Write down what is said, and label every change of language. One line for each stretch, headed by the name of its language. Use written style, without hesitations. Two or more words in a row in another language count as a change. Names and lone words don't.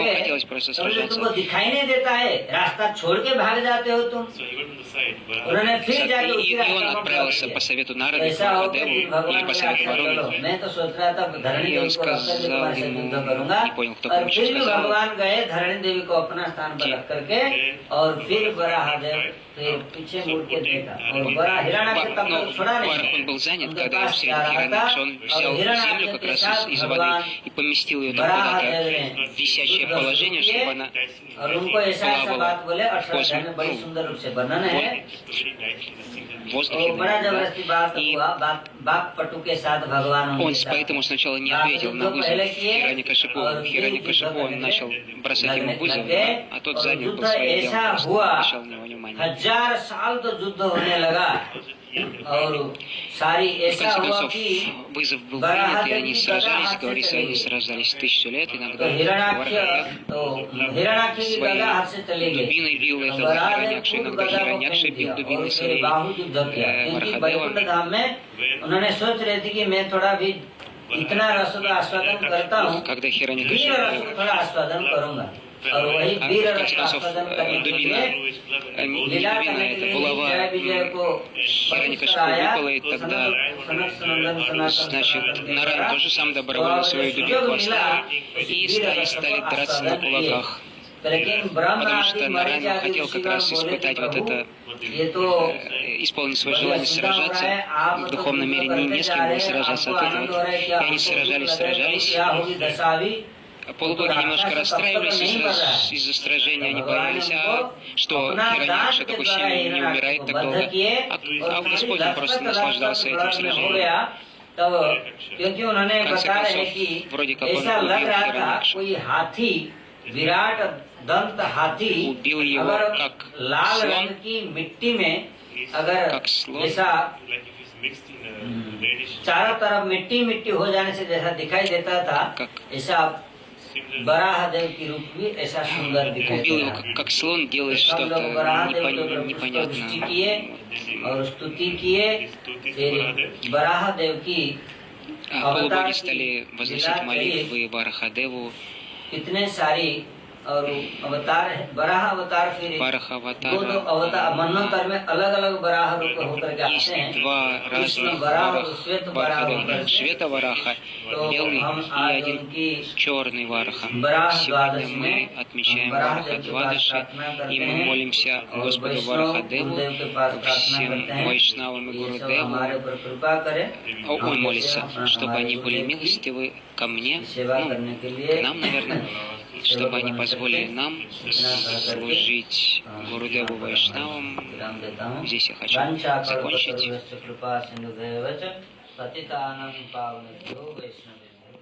Russian: Ему хотелось просто сражаться.
Hindi: तुमको दिखाई नहीं देता है, रास्ता छोड़ के भाग जाते हो तुम। उन्होंने फिर जाके उसी
Russian: И он
Hindi: रास्ता में
Russian: отправился
Hindi: पहुंच
Russian: по
Hindi: गए।
Russian: совету Нарады,
Hindi: ऐसा हो कि
Russian: Махадеву,
Hindi: भगवान
Russian: или по
Hindi: ने
Russian: совету
Hindi: आज्ञा
Russian: Варуны.
Hindi: करो, मैं तो सोच रहा था धरणी
Russian: И он
Hindi: देवी को रख करके
Russian: сказал
Hindi: तुम्हारे साथ
Russian: ему,
Hindi: युद्ध करूंगा,
Russian: не понял, кто
Hindi: और
Russian: помощник
Hindi: फिर भी
Russian: сказал.
Hindi: भगवान गए धरणी देवी को अपना स्थान पर रख करके, और फिर बराहदेव फिर पीछे मुड़ के देखा, और बड़ा हिरण्याक्ष तब तक छोड़ा नहीं।
Russian: Барах, он был занят,
Hindi: उनके
Russian: когда
Hindi: पास
Russian: встретил
Hindi: जा रहा था,
Russian: Хираньякша, он
Hindi: और
Russian: взял
Hindi: हिरण्याक्ष
Russian: землю как
Hindi: के
Russian: раз
Hindi: साथ
Russian: из
Hindi: भगवान
Russian: воды и поместил ее там
Hindi: बराहदेव
Russian: куда-то
Hindi: ने
Russian: в висячее
Hindi: युद्ध
Russian: положение,
Hindi: शुरू किए,
Russian: чтобы она
Hindi: और उनको ऐसा ऐसा
Russian: была
Hindi: बात बोले, 18
Russian: космос,
Hindi: अध्याय में बड़ी सुंदर रूप से वर्णन है।
Russian: воздухе.
Hindi: बड़ा जबरदस्ती बात
Russian: И
Hindi: हुआ, बाप पटु के साथ भगवान
Russian: он
Hindi: उनके साथ
Russian: поэтому сначала не ответил на вызов Хираникашипу. Хираникашипу он начал бросать ему вызов, а тот занял был своим делом, просто не обращал на него внимания.
Hindi: 1000 साल तो युद्ध होने लगा और सारी
Russian: В
Hindi: ऐसा
Russian: конце
Hindi: हुआ
Russian: концов,
Hindi: कि
Russian: вызов был принят, и они сражались, говорится, они сражались 1000 лет,
Hindi: तो
Russian: иногда
Hindi: हिरणाक्ष की
Russian: своей
Hindi: गदा हाथ से चले गए।
Russian: дубиной бил этого Хираньякша, иногда Хираньякша бил дубиной своей
Hindi: बाहु युद्ध किया, क्योंकि वैकुंठ
Russian: Варахадева.
Hindi: धाम में उन्होंने सोच रहे थे कि मैं थोड़ा भी इतना रस का आस्वादन करता हूँ,
Russian: Когда
Hindi: वीर
Russian: Хираньякаша
Hindi: रस को थोड़ा आस्वादन करूंगा और वही वीर
Russian: в
Hindi: रस
Russian: конце
Hindi: का
Russian: концов,
Hindi: आस्वादन करने के
Russian: дубина,
Hindi: लिए
Russian: не
Hindi: लीला
Russian: дубина,
Hindi: करने के
Russian: это
Hindi: लिए
Russian: булава
Hindi: जय विजय को
Russian: Хираньякашипу выпала, и тогда, значит, Нараян тоже сам добровольно свою дубинку оставил, и стали драться на кулаках. Потому что Нараян хотел как раз испытать вот это, исполнить свое желание сражаться. В духовном мире не с кем было сражаться. Вот это вот. И они сражались. Полубоги немножко расстраивались из-за сражения, они боялись, что Хираньякша такой сильный не умирает так долго. А Господь он просто наслаждался этим сражением.
Hindi: क्योंकि उन्होंने बता रहे कि ऐसा लग रहा था कोई हाथी, विराट दंत हाथी
Russian: убил его
Hindi: अगर
Russian: как
Hindi: लाल
Russian: слон,
Hindi: रंग की मिट्टी में अगर
Russian: как слон,
Hindi: जैसा चारों तरफ मिट्टी मिट्टी हो जाने से जैसा दिखाई देता था,
Russian: как
Hindi: ऐसा बराहदेव की रूप भी ऐसा सुंदर दिखाई
Russian: убил
Hindi: दे
Russian: его
Hindi: रहा है।
Russian: как слон, делает
Hindi: सब
Russian: что-то
Hindi: लोग बराहदेव के ऊपर पुष्प
Russian: непонятно.
Hindi: वृष्टि किए और स्तुति किए, फिर बराहदेव की
Russian: Полубоги стали возносить молитвы Варахадеву,
Hindi: कितने सारी और अवतार है। बराह अवतार फिर दो
Russian: Варахаватара.
Hindi: अवतार मनोतर में अलग अलग बराह रूप होकर के
Russian: Есть
Hindi: आते हैं।
Russian: два
Hindi: कृष्ण
Russian: разных
Hindi: बराह और श्वेत बराह होकर
Russian: Варахадева.
Hindi: के।
Russian: Света Вараха,
Hindi: तो
Russian: белый,
Hindi: हम
Russian: и
Hindi: आज
Russian: один
Hindi: उनकी
Russian: черный Вараха.
Hindi: बराह
Russian: Сегодня
Hindi: द्वादशी
Russian: мы
Hindi: में
Russian: отмечаем
Hindi: बराह
Russian: Вараха
Hindi: देव के पास
Russian: Двадаши,
Hindi: प्रार्थना करते
Russian: и мы
Hindi: हैं
Russian: молимся
Hindi: और
Russian: Господу
Hindi: वैष्णव
Russian: Варахадеву,
Hindi: गुरुदेव के पास प्रार्थना
Russian: всем
Hindi: करते हैं
Russian: Вайшнавам и
Hindi: ये सब
Russian: Гурудеву.
Hindi: हमारे ऊपर कृपा करे,
Russian: Он молится, чтобы
Hindi: हमारे
Russian: они были
Hindi: गुरुदेव की
Russian: милостивы ко мне,
Hindi: सेवा
Russian: ну,
Hindi: करने के लिए
Russian: к нам, наверное, чтобы они позволили нам служить Гурудеву Вайшнавам.
Hindi: विराम देता हूँ।
Russian: Здесь я хочу
Sanskrit: वंशा
Russian: закончить.
Sanskrit: कल्पतरुश्च कृपा सिंधुभ्येव च पतितानां पावनेभ्यो वैष्णवेभ्यो